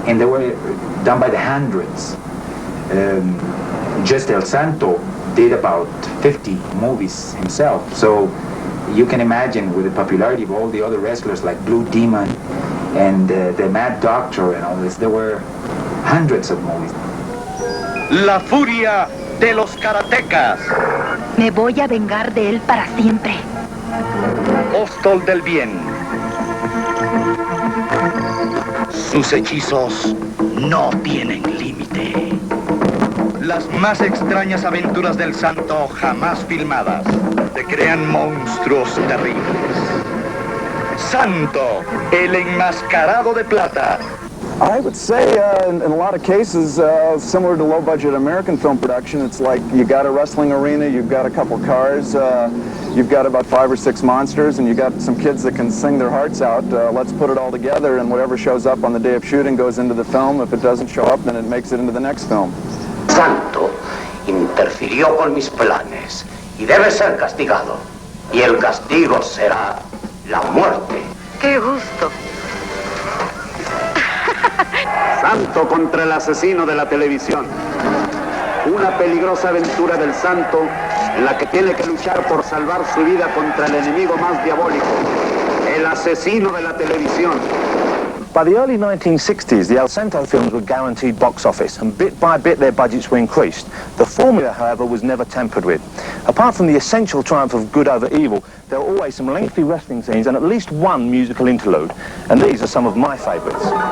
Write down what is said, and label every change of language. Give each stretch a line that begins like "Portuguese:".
English: And they were done by the hundreds. Just El Santo did about 50 movies himself. So you can imagine with the popularity of all the other wrestlers like Blue Demon and the Mad Doctor and all this, there were hundreds of movies.
Spanish: La furia de los karatecas. Me voy a vengar de él para siempre. apóstol del bien. Sus hechizos no tienen límite. Las más extrañas aventuras del santo jamás filmadas te crean monstruos terribles. Santo, el enmascarado de plata.
English: I would say in a lot of cases, similar to low-budget American film production, it's like you got a wrestling arena, you've got a couple cars, you've got about 5 or 6 monsters, and you got some kids that can sing their hearts out. Let's put it all together, and whatever shows up on the day of shooting goes into the film. If it doesn't show up, then it makes it into the next film.
Spanish: Santo interfirió con mis planes y debe ser castigado. Y el castigo será la muerte. ¡Qué gusto! Santo contra el asesino de la televisión. Una peligrosa aventura del santo en la que tiene que luchar por salvar su vida contra el enemigo más diabólico, el asesino de la televisión.
English: By the early 1960s, the El Santo films were guaranteed box office, and bit by bit their budgets were increased. The formula, however, was never tampered with. Apart from the essential triumph of good over evil, there were always some lengthy wrestling scenes and at least one musical interlude, and these are some of my favourites.